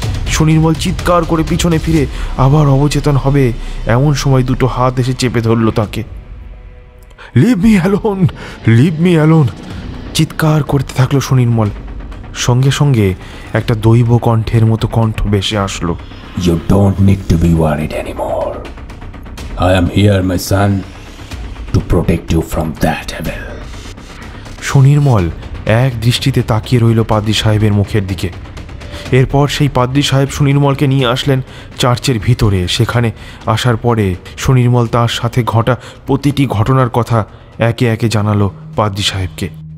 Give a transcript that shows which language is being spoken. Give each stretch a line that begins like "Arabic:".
Bangla: সুনির্মল চিৎকার করে পিছনে ফিরে আবার অবচেতন হবে এমন সময় দুটো হাত এসে চেপে ধরল তাকে।
English: leave me alone, leave me alone,
Bangla: চিৎকার করতে থাকলো সুনির্মল। সঙ্গে সঙ্গে একটা দৈব কণ্ঠের মতো কণ্ঠ ভেসে আসলো,
English: You don't need to be worried anymore. I am here, my son, to protect you from that evil.
Bangla: Sunirmal এক দৃষ্টিতে তাকিয়ে রইল পাদ্রী সাহেবের মুখের দিকে। এরপর সেই পাদ্রী সাহেব সুনির্মলকে নিয়ে আসলেন চার্চের ভিতরে। সেখানে আসার পরে সুনির্মল তার সাথে ঘটা প্রতিটি ঘটনার কথা একে একে জানালো পাদ্রী সাহেবকে।